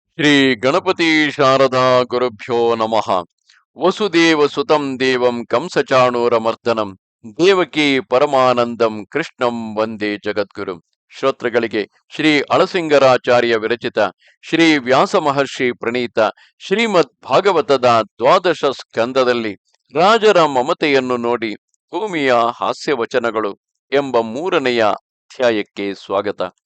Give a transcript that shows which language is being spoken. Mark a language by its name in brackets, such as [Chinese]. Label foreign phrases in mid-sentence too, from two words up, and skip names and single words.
[Sanskrit] ಶ್ರೀ ಗಣಪತಿ ಶಾರದಾ ಗುರುಭ್ಯೋ ನಮಃ. ವಸುದೇವ ಸುತಂ ದೇವಂ ಕಂಸಚಾಣೂರಮರ್ದನಂ ದೇವಕಿ ಪರಮಾನಂದಂ ಕೃಷ್ಣಂ ವಂದೇ ಜಗದ್ಗುರು. [Kannada] ಶ್ರೋತೃಗಳಿಗೆ ಶ್ರೀ ಅಳಸಿಂಗರಾಚಾರ್ಯ ವಿರಚಿತ ಶ್ರೀ ವ್ಯಾಸ ಮಹರ್ಷಿ ಪ್ರಣೀತ ಶ್ರೀಮದ್ ಭಾಗವತದ ದ್ವಾದಶ ಸ್ಕಂದದಲ್ಲಿ ರಾಜರ ಮಮತೆಯನ್ನು ನೋಡಿ ಭೂಮಿಯ ಹಾಸ್ಯವಚನಗಳು ಎಂಬ 3ನೆಯ ಅಧ್ಯಾಯಕ್ಕೆ ಸ್ವಾಗತ.